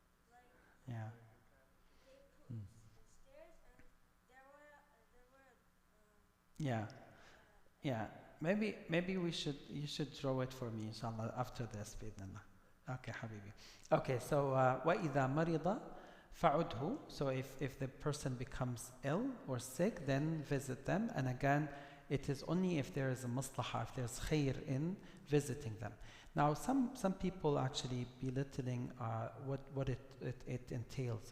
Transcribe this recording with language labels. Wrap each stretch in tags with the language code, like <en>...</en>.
<en>like yeah. they put Mm. stairs, and there were Yeah, yeah. Maybe you should draw it for me, inshallah, after this, bi'idhnillah. Okay, Habibi. Okay, so</en> <ar>وَإِذَا مَرِضَ فَعُدْهُ.</ar> <en>So if the person becomes ill or sick, then visit them. And again, it is only if there is a maslahah, if there's khair in visiting them. Now, some people actually belittling what it entails.</en>